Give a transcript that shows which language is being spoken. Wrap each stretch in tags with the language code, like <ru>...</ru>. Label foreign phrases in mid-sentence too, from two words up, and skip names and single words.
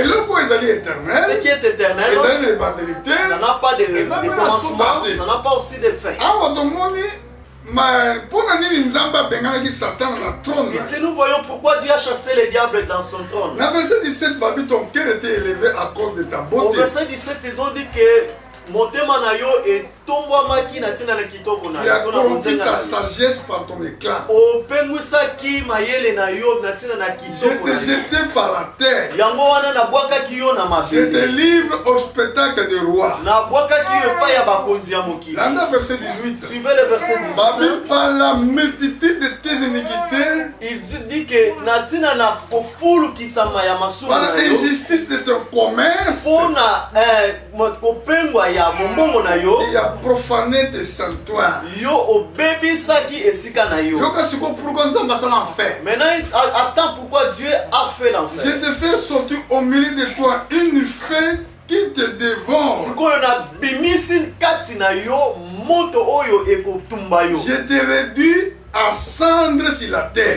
<fr>Ce qui est éternel, ça n'a pas de commencement, ça n'a pas aussi de fin. Et si nous voyons pourquoi Dieu a chassé le diable dans son trône. Au verset 17, ils ont dit que</fr> <ln>motema na yo etombwamaki na ntina na kitoko na yo.</ln> <fr>Tu as corrompu ta sagesse par ton éclat.</fr> <ln>Opengwisaki mayele na yo na ntina na kitoko na yo.</ln> <fr>Je t'ai jeté par la terre.</fr> <ln>Yango wana nabwakaki yo na mabele.</ln> <fr>Je te livre au spectacle des rois.</fr> <ln>Nabwakaki yo epai ya bakonzi ya mokili. Landa verset 18.</ln> <fr>Suivez le verset 18. Par la multitude de tes iniquités, il dit que</fr> <ln>na ntina na kofulukisama ya masumu na yo.</ln> <fr>Par l'injustice de ton commerce,</fr> <ln>pona kopengwa ya bombongo na yo,</ln> <fr>il a profané tes sanctuaires.</fr> <ln>Yo obebisaki esika na yo.</ln> <fr>Maintenant, attends pourquoi Dieu a fait l'enfer. Je te fais sortir au milieu de toi une faim qui te dévore. Je te réduis à cendre sur la terre.</fr>